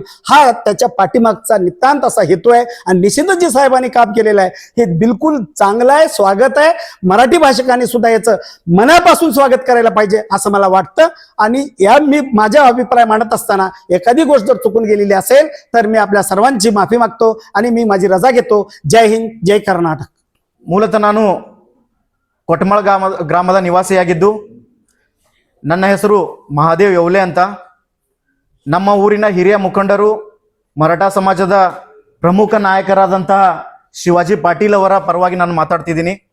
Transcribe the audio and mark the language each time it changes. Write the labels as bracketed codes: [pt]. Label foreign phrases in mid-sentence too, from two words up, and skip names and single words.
[mr] हा त्याच्या पाठीमागचा नितांत असा हेतू आहे. आणि निश्चितच जे साहेबांनी काम केलेलं आहे हे बिलकुल चांगलं आहे, स्वागत आहे. मराठी भाषिकांनी सुद्धा याचं मनापासून स्वागत करायला पाहिजे असं मला वाटतं. आणि मी माझा अभिप्राय मांडत असताना एखादी गोष्ट जर चुकून गेलेली असेल तर मी आपल्या सर्वांची माफी मागतो आणि मी माझी रजा घेतो. जय हिंद, जय कर्नाटक. [kn] ಮೂಲತಃ ನಾನು ಕೊಟ್ಮಳ ಗ್ರಾಮದ ನಿವಾಸಿಯಾಗಿದ್ದು ನನ್ನ ಹೆಸರು ಮಹಾದೇವ್ ಯೌಲೆ ಅಂತ. ನಮ್ಮ ಊರಿನ ಹಿರಿಯ ಮುಖಂಡರು, ಮರಾಠಾ ಸಮಾಜದ ಪ್ರಮುಖ ನಾಯಕರಾದಂತಹ ಶಿವಾಜಿ ಪಾಟೀಲ್ ಅವರ ಪರವಾಗಿ ನಾನು ಮಾತಾಡ್ತಿದ್ದೀನಿ.